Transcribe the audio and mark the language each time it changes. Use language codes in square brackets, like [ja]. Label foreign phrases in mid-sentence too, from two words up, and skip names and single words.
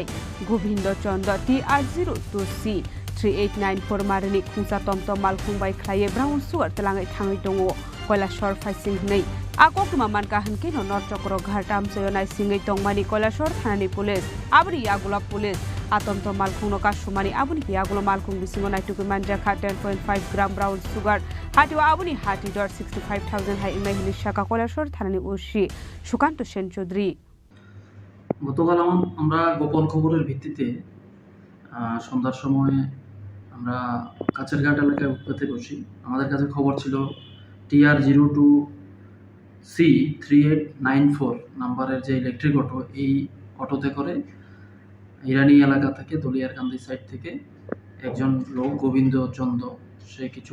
[trp] gobindo chondo TR02C 3894 marni khungsa tomtom malkhung bai khlaye [en] brown sugar [trp] telangai thangai tongo koilashor faising nei akokuma manka hanke no nor chokro ghatam sayonai singai tongmani koilashor thanani police abri yagula police atomtom malkhung no ka sumani abuni yagula malkhung bisingo naituku manjakha 10.5 gram [en] brown sugar [trp] hatiwa abuni hati 65,000 hai imai hini shaka koilashor thanani ushi sukanto sen chaudhary [bn] গতকাল আমরা গোপন খবরের ভিত্তিতে সন্ধ্যার সময় আমরা কাছেরঘাট এলাকায় উৎপাতে বসি আমাদের কাছে খবর ছিল TR02C 3894 নাম্বারের যে [en] electric auto [bn] এই অটোতে করে ইরানি এলাকা থেকে দলিয়ারকান্দি সাইড থেকে একজন লোক গোবিন্দ চন্দ সে কিছু